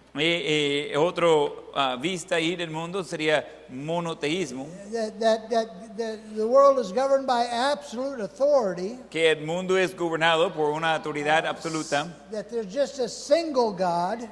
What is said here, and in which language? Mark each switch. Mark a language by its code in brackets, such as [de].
[es] Y otro vista ahí del mundo sería monoteísmo, [en] That the world is governed by absolute authority. [es] que el mundo es gobernado por una autoridad absoluta, [en] That there's just a single God.